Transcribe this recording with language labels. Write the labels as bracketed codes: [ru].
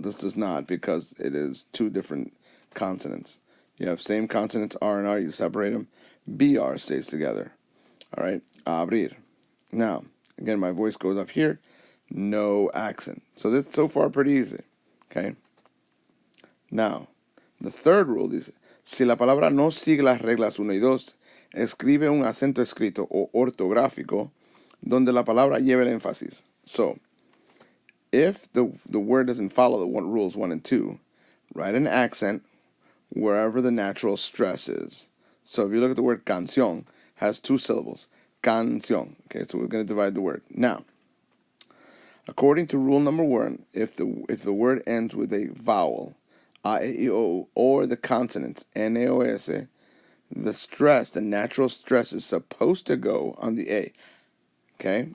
[en] This does not because it is two different consonants. You have same consonants, R and R, you separate them. BR stays together. All right? Abrir. Now, again, my voice goes up here. No accent. So this so far pretty easy. Okay? Now, the third rule [es] dice, si la palabra no sigue las reglas 1 y 2, escribe un acento escrito o ortográfico donde la palabra lleve el énfasis. [en] So, if the word doesn't follow the rules 1 and 2, write an accent wherever the natural stress is. So if you look at the word canción, has two syllables. Canción. Okay, so we're going to divide the word. Now, according to rule number 1, if the word ends with a vowel, A, E, I, O, or the consonants, N, A, O, S, the natural stress is supposed to go on the A, okay?